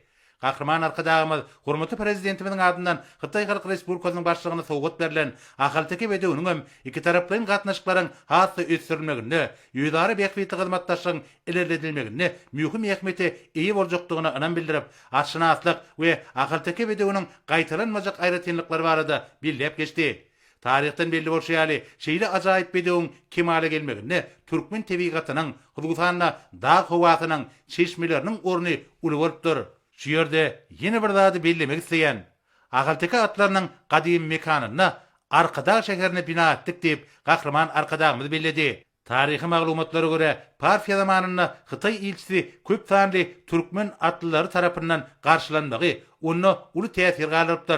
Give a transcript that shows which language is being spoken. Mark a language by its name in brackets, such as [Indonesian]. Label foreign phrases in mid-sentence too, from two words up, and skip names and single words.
[Turkmen] Kahraman arkadağımız hormatly prezidentimiň adyndan Xitay Halk Respublikasynyň başlygyna sowgat berilen ahylteki bedeginiň iki taraplyň gatnaşyklaryň hassa ösürilmegine, ýüzary beýiklikde hyzmatdaşlygyň ilerledilmegine mühim ähmiýeti eýe boljakdygyna ynam bildirip, atşynaslyk we ahylteki bedeginiň gaýtalanmajak aýratynlyklary barada billep geçdi. Taryhdan belli bolşýaly, şeýle ajaýyp bedegiň kemale gelmegine türkmen tebigatynyň, Gürgistanyň dağ howasynyň, çeşmeleriniň orny uly bolupdyr. Şu yerde yeni bir zady bellemek isleýän ahylteka atlarynyň gadim mekanyna Arkadaş şäherine bina etdik diýip Kahraman arkadağymyz belledi. Taryhy maglumatlary göre Parfiýa zamanynda Xitay ilçisi köp sanly türkmen atlylary tarapyndan garşylanmagy onu uly täsir galypdyr.